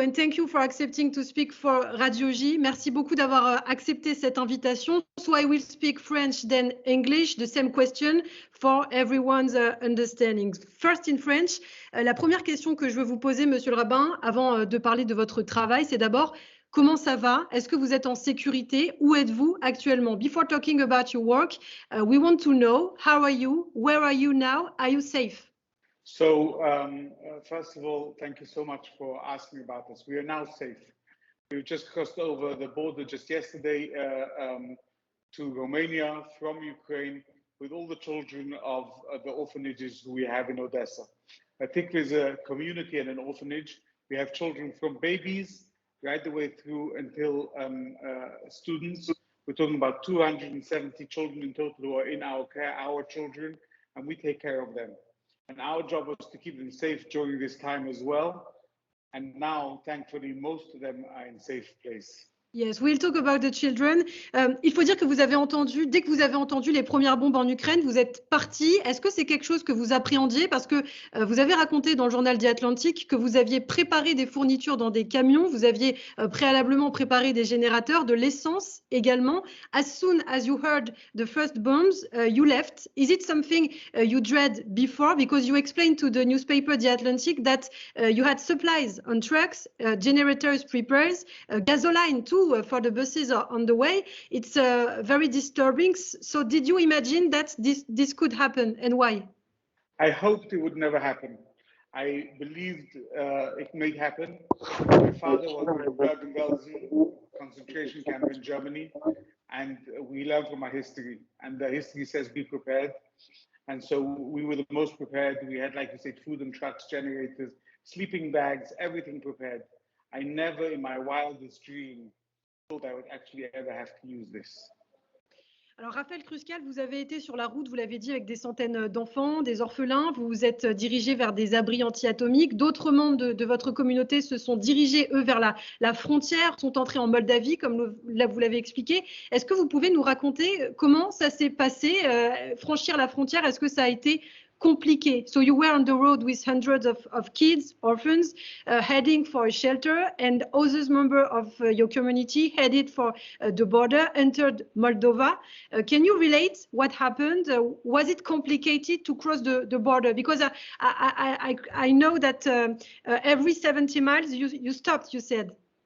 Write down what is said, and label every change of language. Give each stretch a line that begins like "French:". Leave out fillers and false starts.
English: And thank you for accepting to speak for Radio J.
French: Merci beaucoup d'avoir accepté cette invitation.
English: So I will speak French, then English, the same question for everyone's understanding. First in French,
French: la première question que je veux vous poser, monsieur le rabbin, avant de parler de votre travail, c'est d'abord, comment ça va? Est-ce que vous êtes en sécurité? Où êtes-vous actuellement?
English: Before talking about your work, we want to know, how are you? Where are you now? Are you safe? So, first of all, thank you so much for asking about this. We are now safe. We just crossed over the border just yesterday to Romania from Ukraine with all the children of the orphanages we have in Odessa. Tikva is a community and an orphanage. We have children from babies right the way through until students. We're talking about 270 children in total who are in our care, our children, and we take care of them. And our job was to keep them safe during this time as well. And now, thankfully, most of them are in a safe place. Yes, we'll talk about the children.
French: Il faut dire que vous avez entendu, dès que vous avez entendu les premières bombes en Ukraine, vous êtes parti. Est-ce que c'est quelque chose que vous appréhendiez? Parce que vous avez raconté dans le journal The Atlantic que vous aviez préparé des fournitures dans des camions, vous aviez préalablement préparé des générateurs, de l'essence également.
English: As soon as you heard the first bombs, you left. Is it something you dread before? Because you explained to the newspaper The Atlantic that you had supplies on trucks, generators prepared, gasoline too. For the buses are on the way. It's very disturbing. So did you imagine that this could happen, and why? I hoped it would never happen. I believed it may happen. My father was in Bergen-Belsen concentration camp in Germany, and we learned from our history. And the history says be prepared. And so we were the most prepared. We had, like you said, food and trucks, generators, sleeping bags, everything prepared. I never in my wildest dream thought I would actually ever have to use this.
French: Alors, Refael Kruskal, vous avez été sur la route, vous l'avez dit, avec des centaines d'enfants, des orphelins. Vous vous êtes dirigé vers des abris anti-atomiques. D'autres membres de votre communauté se sont dirigés, eux, vers la frontière, sont entrés en Moldavie, comme vous l'avez expliqué. Est-ce que vous pouvez nous raconter comment ça s'est passé, franchir la frontière? Est-ce que ça a été compliqué?
English: So you were on the road with hundreds of kids, orphans, heading for a shelter, and others members of your community headed for the border, entered Moldova. Can you relate what happened? Was it complicated to cross the border? Because I know that every 70 miles you stopped, you said.